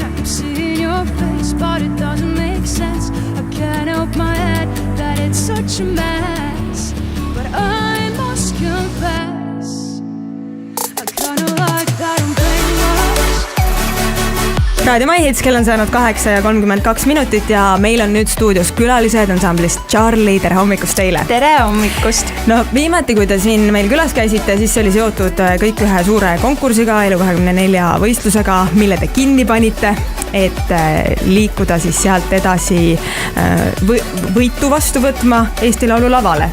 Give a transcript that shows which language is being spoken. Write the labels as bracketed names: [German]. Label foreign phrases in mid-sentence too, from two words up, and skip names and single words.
[English] I keep seeing your face, but it doesn't make sense. I can't help my head that it's such a mess, but I must confess I kinda like that I'm brainwashed. [Estonian] Raadio My Hits, kell on saanud 8:32 ja meil on nüüd stuudios külalised ansamblist Charlie. Tere hommikust teile! Tere hommikust! No viimati, kui te siin meil külas käisite, siis oli seotud kõik ühe suure konkursiga, Elu24 võistlusega, mille te kinni panite, et liikuda siis sealt edasi võitu vastu võtma Eesti Laulu lavale.